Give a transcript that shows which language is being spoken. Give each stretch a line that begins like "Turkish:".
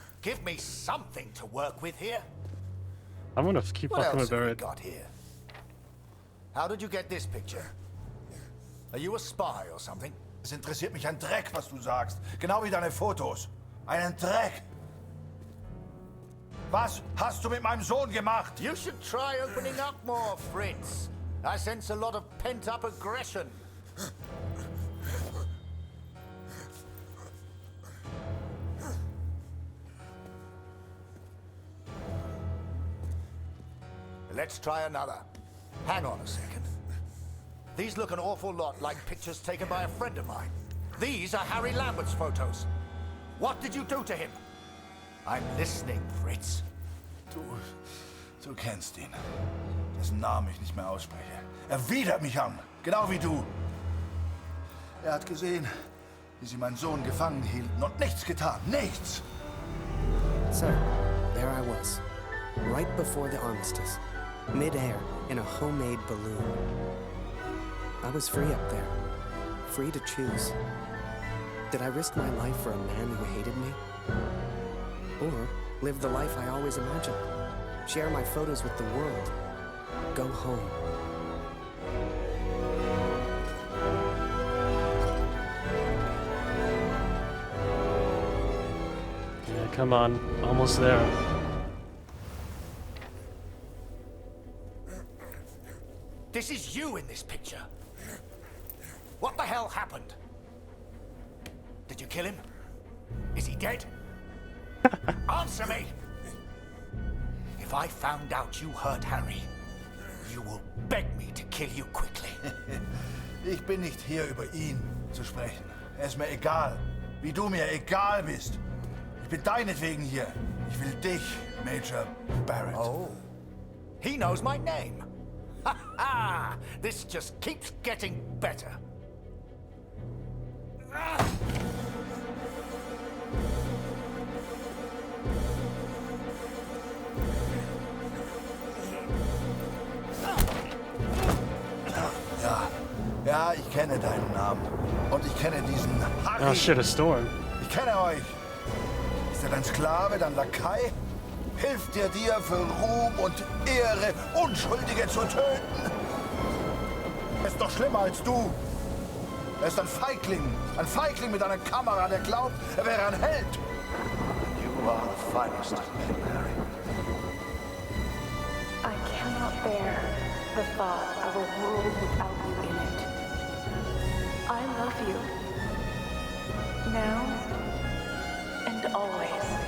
English: Give me something to work with here. I'm gonna keep What fucking else with have we Barrett. got here? How did you get this picture? Are you a spy or something?
German: Es interessiert mich ein Dreck, was du sagst. Genau wie deine Fotos. Einen Dreck. Was hast du mit meinem Sohn gemacht?
English: You should try opening up more, Fritz. I sense a lot of pent-up aggression. Let's try another. Hang on a second. These look an awful lot like pictures taken by a friend of mine. These are Harry Lambert's photos. What did you do to him? I'm listening, Fritz.
German: Du kennst ihn. Dessen Namen ich nicht mehr ausspreche. Er widert mich an, genau wie du. Er hat gesehen, wie sie meinen Sohn gefangen hielten und nichts getan. Nichts!
English: So, there I was, right before the armistice, mid-air in a homemade balloon. I was free up there, free to choose. Did I risk my life for a man who hated me? Or live the life I always imagined? Share my photos with the world? Go home? Yeah, come on. Almost there. This is you in this picture. What the hell happened? Did you kill him? Is he dead? Answer me! If I found out you hurt Harry, you will beg me to kill you quickly.
German: Ich bin nicht hier, über ihn zu sprechen. Es ist mir egal, wie du mir egal bist. Ich bin deinetwegen hier. Ich will dich, Major Barrett.
English: Oh, he knows my name. Ha ha! This just keeps getting better.
German: Ja, ich kenne deinen Namen. Und ich kenne diesen Harry.
English: Oh shit, a storm.
German: Ich kenne euch. Ist er dein Sklave, dein Lakai? Hilft dir für Ruhm und Ehre, Unschuldige zu töten? Er ist doch schlimmer als du. Er ist ein Feigling mit einer Kamera, der glaubt, er wäre ein Held.
English: You are the finest of men, Harry. I cannot bear the thought of a world without you in it. I love you. Now and always.